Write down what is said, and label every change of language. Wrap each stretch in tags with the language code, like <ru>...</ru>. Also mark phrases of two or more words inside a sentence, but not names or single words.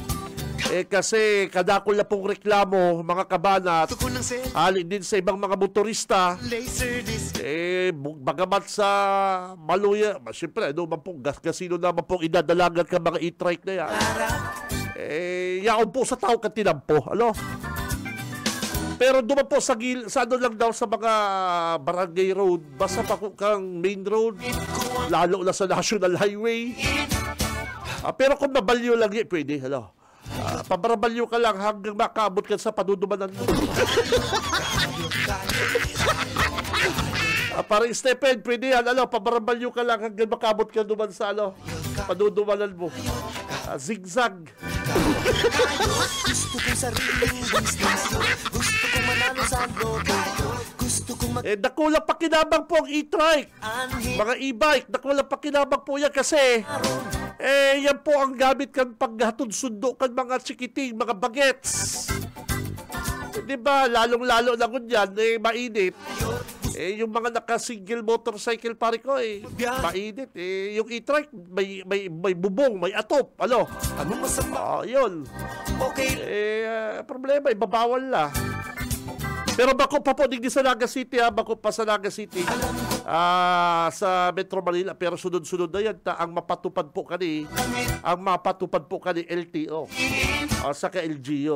<bik>Kasi kadakol na pong reklamo, mga kabanat, halin din sa ibang mga motorista, bagamat sa Maluya, siyempre, gasino naman pong idadalagan ka mga e-trike na yan. Yaon po sa tao katinampo, Pero doon po sa lang daw sa mga barangay road, basta pa kang</bik> <en>main road,</en> <bik>lalo na sa National Highway. Pero kung mabalyo lang pwede, Pabarabalyo ka lang hanggang makaabot ka sa padudumanan mo. Parang Stephen, pwede yan, pabarabalyo ka lang hanggang makaabot ka duman sa padudumanan mo. Zigzag.</bik> <tl>Gusto kong sariling business. Gusto kong manalo sa loto. Gusto kong</tl> <bik>Nakulang pakinabang po ang e-trike. Mga e-bike, nakulang pakinabang po yan kasi yan po ang gamit kan paghatod sundo kan mga chikiting, mga bagets.</bik> <tl>Diba, lalong-lalo na kunyan, mainit. Yung mga naka-</tl> <en>single motorcycle</en> <tl>pare ko, mainit. Yung e-trike, may bubong, may atop. Ano masama? Yun. Okay. Problema, ibabawal na.</tl> <bik>Pero bako pa po, digdi sa Naga City, bako pa sa Naga City. Sa Metro Manila.</bik> <tl>Pero sunod-sunod na yan, ang mapatupad po kani LTO. Sa ka-LGO.</tl>